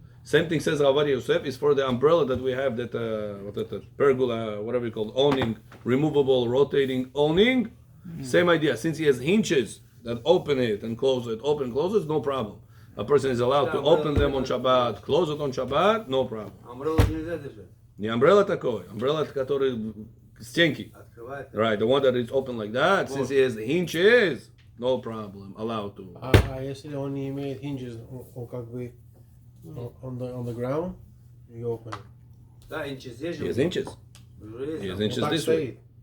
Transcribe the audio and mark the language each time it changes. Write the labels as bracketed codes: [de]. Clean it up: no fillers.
[en] Same thing says Ravad Yosef is for the umbrella that we have, that pergola, whatever you call it, awning, removable, rotating awning. Same idea. Since he has hinges that open it and close it, open and close it, no problem. A person is allowed to open them on Shabbat, close it on Shabbat, no problem. [ru] Umbrella нельзя держать. Не umbrella такой, umbrella который стенки. Открывает. [en] Right, the one that is open like that, since he has hinges, no problem, allowed to. I yesterday only made hinges on [ru] как бы [en] on the ground. You open it. [ru] Да, инчес есть же. [en] He has inches. [ru] Уже есть. [en] He has [ru] там. [en] inches [ru] Так [en] this way. [ru] стоит.